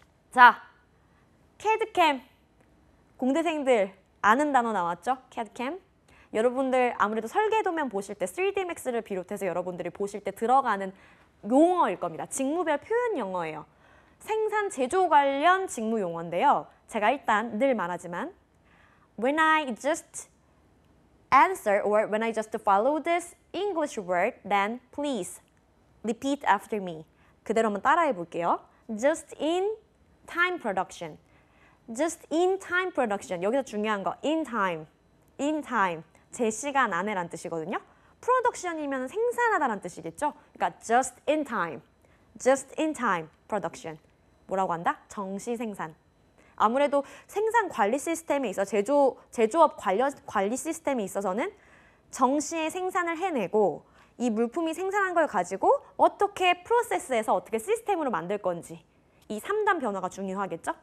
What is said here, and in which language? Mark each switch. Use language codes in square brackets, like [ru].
[ko] 자, 캐드캠. 공대생들 아는 단어 나왔죠? 캐드캠. 여러분들 아무래도 설계도면 보실 때 3D Max를 비롯해서 여러분들이 보실 때 들어가는 용어일 겁니다. 직무별 표현 영어예요. 생산 제조 관련 직무 용어인데요. 제가 일단 늘 말하지만 [en] When I just answer or when I just follow this English word, then please repeat after me. [ko] 그대로 한번 따라해 볼게요. [en] Just in time production. Just in time production. [ko] 여기서 중요한 거 [en] in time. in time. [ko] 제 시간 안에 란 뜻이거든요. production이면 생산하다라는 뜻이겠죠. 그러니까 [en] just in time. just in time production. [ko] 뭐라고 한다? 정시 생산. 아무래도 생산 관리 시스템에 있어 제조업 관리 시스템에 있어서는 정시에 생산을 해내고 이 물품이 생산한 걸 가지고 어떻게 프로세스에서 어떻게 시스템으로 만들 건지 이 3단 변화가 중요하겠죠?